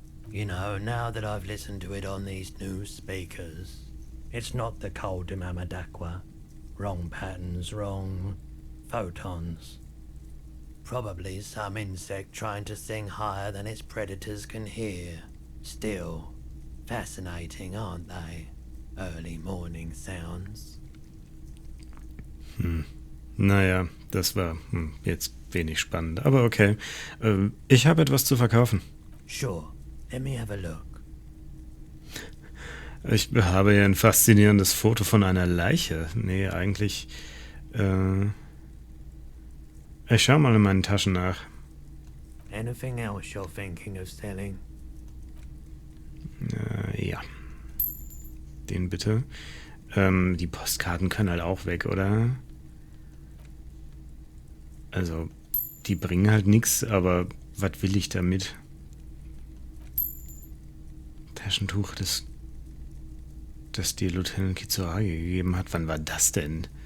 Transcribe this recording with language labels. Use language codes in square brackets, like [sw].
[en] You know, now that I've listened to it on these new speakers, it's not the cold Imamadakwa. Wrong patterns, wrong photons. Probably some insect trying to sing higher than its predators can hear. Still, fascinating, aren't they? Early morning sounds. [de] Naja, das war jetzt wenig spannend, aber okay. Ich habe etwas zu verkaufen. [en] Sure, let me have a look. [de] Ich habe hier ein faszinierendes Foto von einer Leiche. Nee, eigentlich... ich schau mal in meinen Taschen nach. [en] Anything else you're thinking of selling? [de] Ja. Den bitte. Die Postkarten können halt auch weg, oder? Also, die bringen halt nichts, aber was will ich damit? Taschentuch, das dir Lieutenant Kitsuragi gegeben hat. Wann war das denn?